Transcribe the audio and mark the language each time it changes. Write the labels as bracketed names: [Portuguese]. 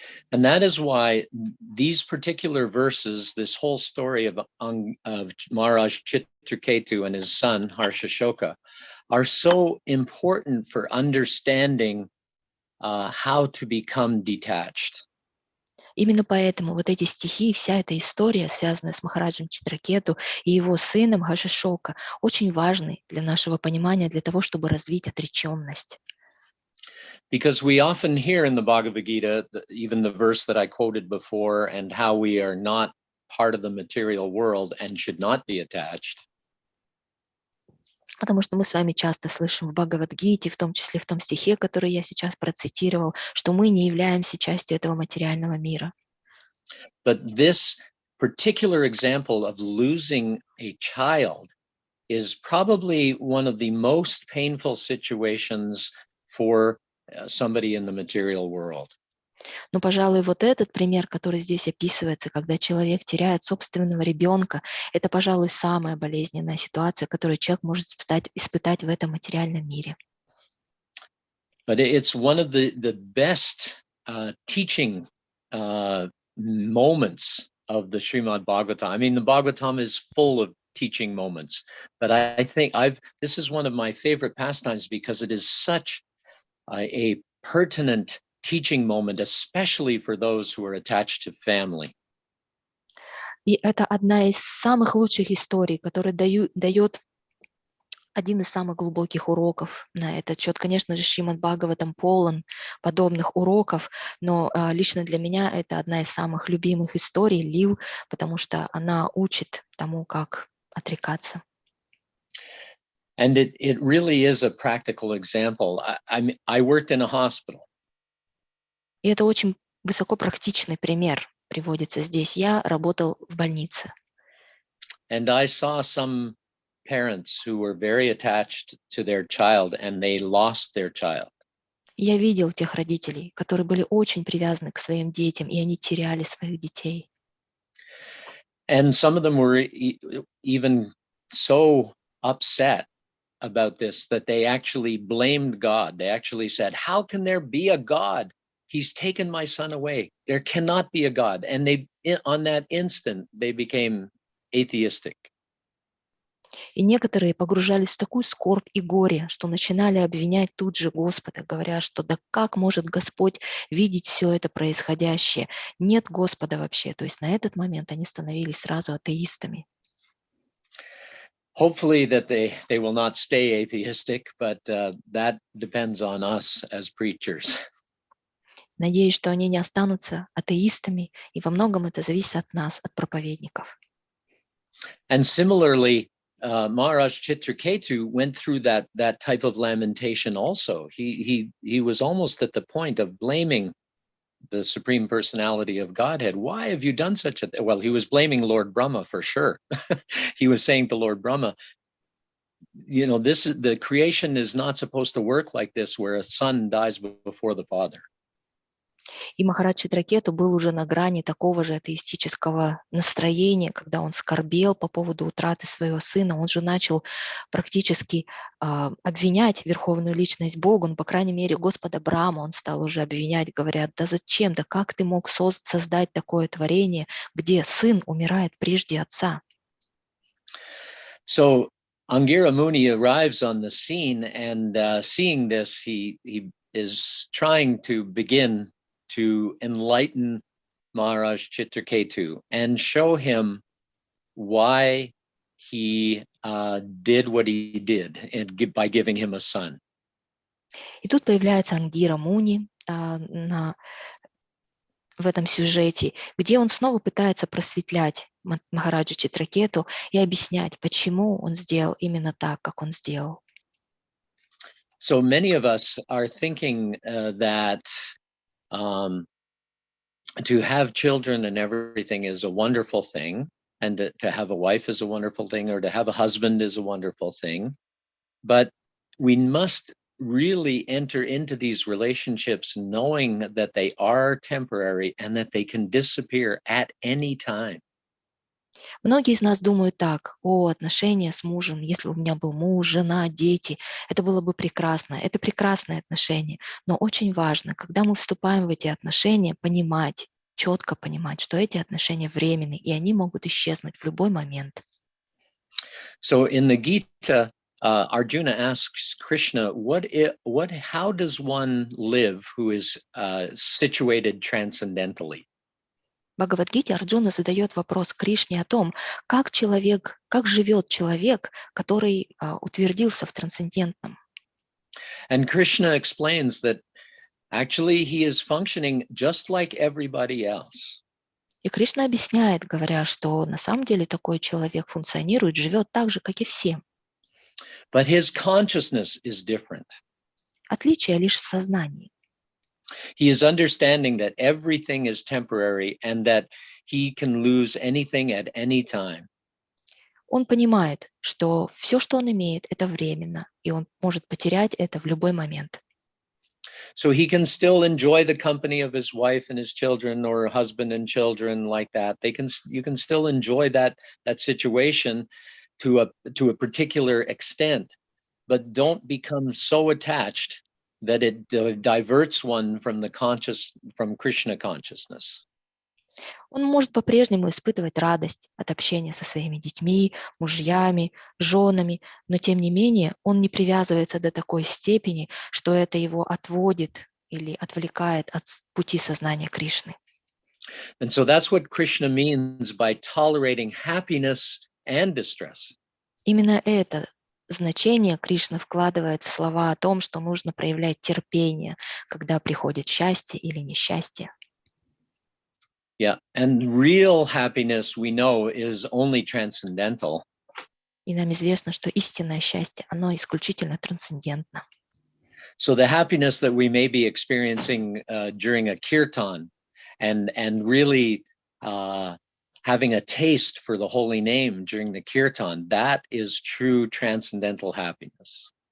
[English] And that is why these particular verses, this whole story of Maharaj Chitraketu and his son Harshashoka, are so important for understanding how to become detached. [Russian] Именно поэтому вот эти стихи и вся эта история, связанная с Махараджем Читракету и его сыном Харшашока, очень важны для нашего понимания, для того, чтобы развить отреченность. [English] Because we often hear in the Bhagavad Gita, even the verse that I quoted before, and how we are not part of the material world and should not be attached. [Russian] Потому что мы с вами часто слышим в Бхагавад-гите, в том числе в том стихе, который я сейчас процитировал, что мы не являемся частью этого материального мира. [English] But this particular example of losing a child is probably one of the most painful situations for somebody in the material world. [Russian] Но, пожалуй, вот этот пример, который здесь описывается, когда человек теряет собственного ребенка, это, пожалуй, самая болезненная ситуация, которую человек может испытать в этом материальном мире. [English] But it's one of the best teaching moments of the Srimad Bhagavatam. I mean, the Bhagavatam is full of teaching moments, but I think this is one of my favorite pastimes because it is such a pertinent teaching moment, especially for those who are attached to family. [Russian] И это одна из самых лучших историй, которая дает один из самых глубоких уроков на этот счет. Конечно же, Шримад Бхагаватам полон подобных уроков, но лично для меня это одна из самых любимых историй, лил, потому что она учит тому, как отрекаться. [English] And it really is a practical example. I worked in a hospital. [Russian] И это очень высокопрактичный пример приводится здесь. Я работал в больнице. [English] And I saw some parents who were very attached to their child and they lost their child. [Russian] Я видел тех родителей, которые были очень привязаны к своим детям, и они теряли своих детей. [English] And some of them were even so upset about this that they actually blamed God. They actually said, how can there be a God? He's taken my son away. There cannot be a God. And on that instant, they became atheistic. [Russian] И некоторые погружались в такую скорбь и горе, что начинали обвинять тут же Господа, говоря, что да как может Господь видеть все это происходящее? Нет Господа вообще. То есть на этот момент они становились сразу атеистами. [English] Hopefully that they will not stay atheistic, but that depends on us as preachers. [Russian] Надеюсь, что они не останутся атеистами, и во многом это зависит от нас, от проповедников. [English] And similarly, Maharaj Chitraketu went through that type of lamentation also. He was almost at the point of blaming the Supreme Personality of Godhead. Why have you done such a thing? Well, he was blaming Lord Brahma for sure. He was saying to Lord Brahma, you know, the creation is not supposed to work like this, where a son dies before the father. [Russian] И Махарадж Читракету был уже на грани такого же атеистического настроения, когда он скорбел по поводу утраты своего сына. Он же начал практически обвинять Верховную Личность Бога, ну, по крайней мере, Господа Брахму он стал уже обвинять, говорят, да зачем, да как ты мог создать такое творение, где сын умирает прежде отца? [English] So Angira Muni arrives on the scene, and seeing this, he is trying to begin to enlighten Maharaj Chitraketu and show him why he did what he did by giving him a son. [Russian] И тут появляется Ангира Муни в этом сюжете, где он снова пытается просветлять Махараджа Читракету и объяснять, почему он сделал именно так, как он сделал. [English] So many of us are thinking that to have children and everything is a wonderful thing, and that to have a wife is a wonderful thing, or to have a husband is a wonderful thing. But we must really enter into these relationships knowing that they are temporary and that they can disappear at any time. [Russian] Многие из нас думают так: о, отношения с мужем, если бы у меня был муж, жена, дети, это было бы прекрасно, это прекрасные отношения. Но очень важно, когда мы вступаем в эти отношения, понимать, четко понимать, что эти отношения временны, и они могут исчезнуть в любой момент. [English] So in the Gita, Arjuna asks Krishna, how does one live who is situated transcendentally? [Russian] В Бхагавад-гите Арджуна задает вопрос Кришне о том, как живет человек, который утвердился в трансцендентном. [English] And Krishna explains that actually he is functioning just like everybody else. [Russian] И Кришна объясняет, говоря, что на самом деле такой человек функционирует, живет так же, как и все. [English] But his consciousness is different. [Russian] Отличие лишь в сознании. [English] He is understanding that everything is temporary and that he can lose anything at any time. [Russian] Он понимает, что все, что он имеет, это временно, и он может потерять это в любой момент. [English] So he can still enjoy the company of his wife and his children, or husband and children, like that. You can still enjoy that situation to a particular extent, but don't become so attached that it diverts one from Krishna consciousness. [Russian] Он может по-прежнему испытывать радость от общения со своими детьми, мужьями, женами, но тем не менее он не привязывается до такой степени, что это его отводит или отвлекает от пути сознания Кришны. [English] And so that's what Krishna means by tolerating happiness and distress. [Russian] Именно это значение Кришна вкладывает в слова о том, что нужно проявлять терпение, когда приходит счастье или несчастье. [English] Yeah, and real happiness, we know, is only transcendental. [Russian] И нам известно, что истинное счастье, оно исключительно трансцендентно. [English] So the happiness that we may be experiencing during a kirtan and really having a taste for the holy name during the kirtan, that is true transcendental happiness.